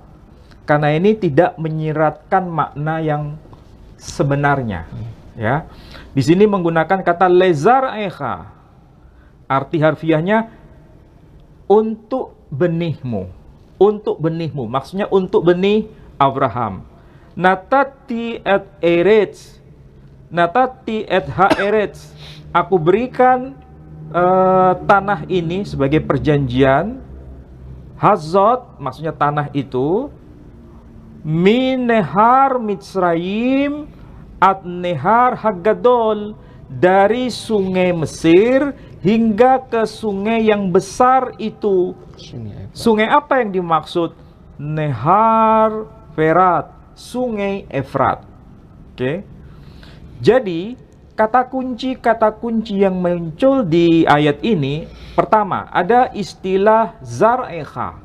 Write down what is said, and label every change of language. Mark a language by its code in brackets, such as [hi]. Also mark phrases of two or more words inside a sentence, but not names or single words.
[id] Karena ini tidak menyiratkan makna yang sebenarnya. Ya, di sini menggunakan kata lezar'aiha. Arti harfiahnya untuk benihmu. Untuk benihmu, maksudnya untuk benih Abraham. [he] נתתי את ארץ. נתתי את הארץ. [id] Aku berikan tanah ini sebagai perjanjian. Hazot, maksudnya tanah itu. [he] מן נהר מצרים עד נהר הגדול, [id] dari sungai Mesir hingga ke sungai yang besar itu. Sungai apa yang dimaksud? [he] נהר פרת, [id] sungai Efrat. Oke. Jadi kata kunci yang muncul di ayat ini, pertama ada istilah zar'echa.